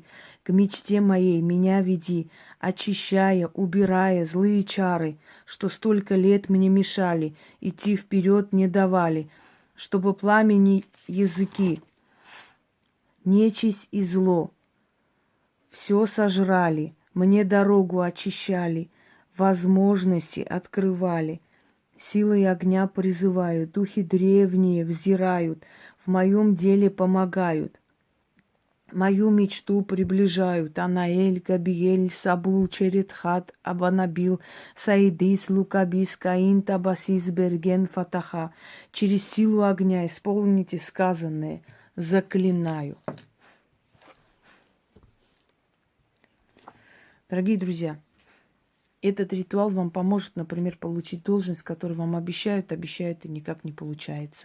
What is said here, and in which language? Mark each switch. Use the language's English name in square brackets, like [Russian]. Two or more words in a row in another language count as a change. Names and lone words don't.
[Russian] К мечте моей меня веди, очищая, убирая злые чары, что столько лет мне мешали, идти вперед не давали, чтобы пламени языки, нечисть и зло все сожрали, мне дорогу очищали, возможности открывали. Силой огня призываю, духи древние взирают, в моем деле помогают. Мою мечту приближают Анаэль, Габиэль, Сабул, Черетхат, Абанабил, Саидис, Лукабис, Каин, Табасис, Берген, Фатаха. Через силу огня исполните сказанное, заклинаю. Дорогие друзья, этот ритуал вам поможет, например, получить должность, которую вам обещают и никак не получается.